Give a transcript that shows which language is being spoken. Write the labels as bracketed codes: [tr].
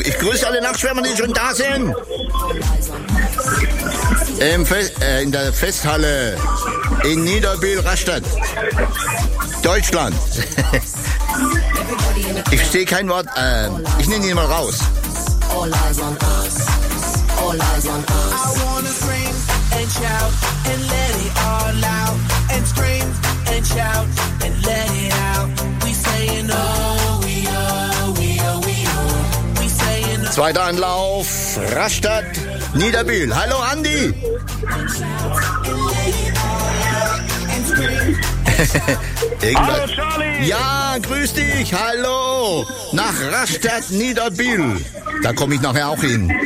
[de] Ich grüße alle Nachtschwärmer, die schon da sind. In der Festhalle in Niederbühl-Rastatt, Deutschland. Ich verstehe kein Wort, ich nehme ihn mal raus. [en] All eyes on us, all eyes on us. I wanna scream and shout and let it all out. And scream and shout and let it out. We say [de] Zweiter Anlauf, Rastatt, Niederbühl. Hallo, Andi. Hallo, Charlie. Ja, grüß dich, hallo. Nach Rastatt, Niederbühl. Da komme ich nachher auch hin.